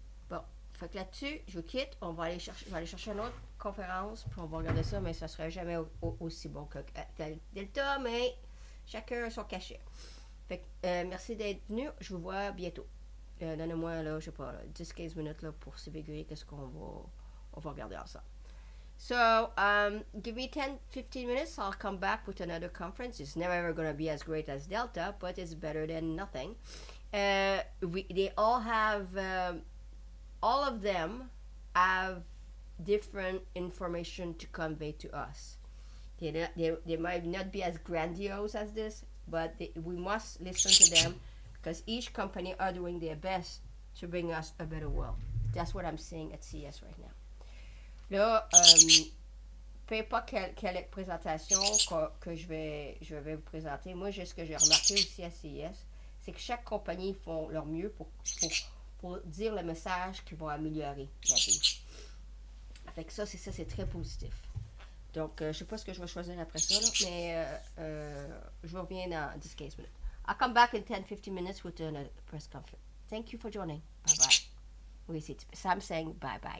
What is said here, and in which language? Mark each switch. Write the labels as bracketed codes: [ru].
[fr] Bon, fait que là-dessus, je vous quitte. Je vais aller chercher une autre conférence, puis on va regarder ça, mais ça ne sera jamais aussi bon que Delta, mais chacun son cachet. Fait que merci d'être venu. Je vous vois bientôt. Donnez-moi, là, je sais pas, 10-15 minutes là, pour s'évaluer qu'est-ce qu'on va regarder ensemble. [en] So, give me 10-15 minutes. I'll come back with another conference. It's never ever going to be as great as Delta, but it's better than nothing. They all have, all of them have different information to convey to us. They might not be as grandiose as this, but we must listen to them because each company are doing their best to bring us a better world. That's what I'm saying at CES right now. [fr] Là, peu importe quelle présentation que je vais vous présenter, moi, ce que j'ai remarqué aussi à CES, c'est que chaque compagnie font leur mieux pour dire le message qu'ils vont améliorer la vie. Fait que ça, c'est très positif. Donc, je ne sais pas ce que je vais choisir après ça, là, mais je reviens dans 10-15 minutes. [en] I'll come back in 10-15 minutes with a press conference. Thank you for joining. Bye-bye. [fr] Oui, c'est [en] Sam saying bye-bye.